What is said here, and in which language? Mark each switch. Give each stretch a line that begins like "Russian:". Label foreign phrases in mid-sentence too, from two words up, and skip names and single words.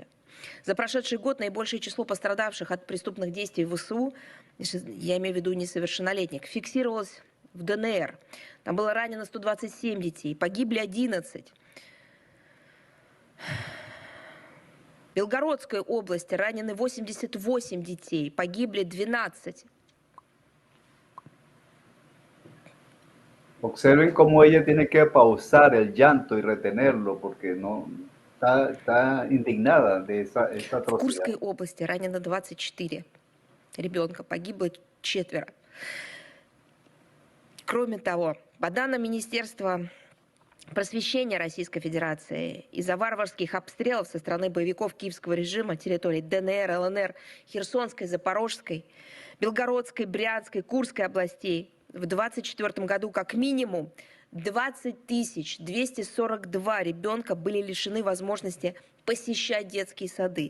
Russian: За прошедший год наибольшее число пострадавших от преступных действий ВСУ, я имею в виду несовершеннолетних, фиксировалось в ДНР. Там было ранено 127 детей, погибли 11. В Белгородской области ранены 88 детей, погибли 12.
Spanish: Observen cómo ella tiene que pausar el llanto y retenerlo porque no está indignada de esa
Russian: В
Spanish: atrocidad.
Russian: Курской области ранено 24 ребенка, погибло 4. Кроме того, по данным Министерства просвещения Российской Федерации, из-за варварских обстрелов со стороны боевиков киевского режима территорий ДНР, ЛНР, Херсонской, Запорожской, Белгородской, Брянской, Курской областей в 2024 году как минимум 20 242 ребенка были лишены возможности посещать детские сады.